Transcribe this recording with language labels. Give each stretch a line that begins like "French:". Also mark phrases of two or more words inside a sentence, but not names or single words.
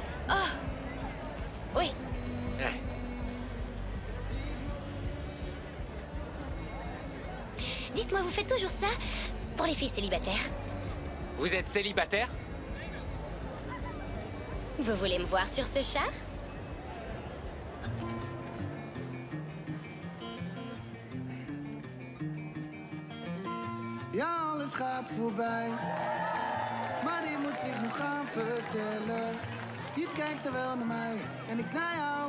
French: Oh! Oui. Dites-moi, vous faites toujours ça pour les filles célibataires? Vous êtes célibataire? Vous voulez me voir sur ce char?
Dutch: Ja, alles gaat voorbij. Maar die moet zich nog gaan vertellen. Je kijkt er wel naar mij en ik naar jou.